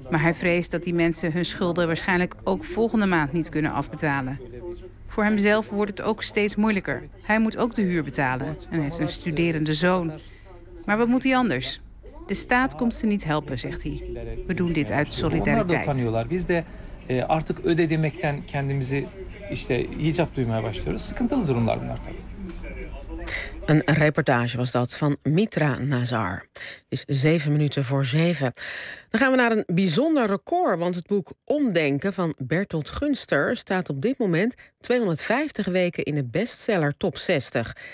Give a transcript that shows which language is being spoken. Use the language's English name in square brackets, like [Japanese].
[Dutch] Maar hij vreest dat die mensen hun schulden waarschijnlijk ook volgende maand niet kunnen afbetalen. Voor hemzelf wordt het ook steeds moeilijker. Hij moet ook de huur betalen en heeft een studerende zoon. Maar wat moet hij anders? De staat komt ze niet helpen, zegt hij. We doen dit uit solidariteit. [Turkish] Biz de artık ödedemekten kendimizi işte icap duymaya başlıyoruz. Sıkıntılı durumlar bunlar tabii. [Dutch] Een reportage was dat van Mitra Nazar. Het is 7 minuten voor 7. Dan gaan we naar een bijzonder record, want het boek Omdenken van Bertolt Gunster staat op dit moment 250 weken in de bestseller top 60.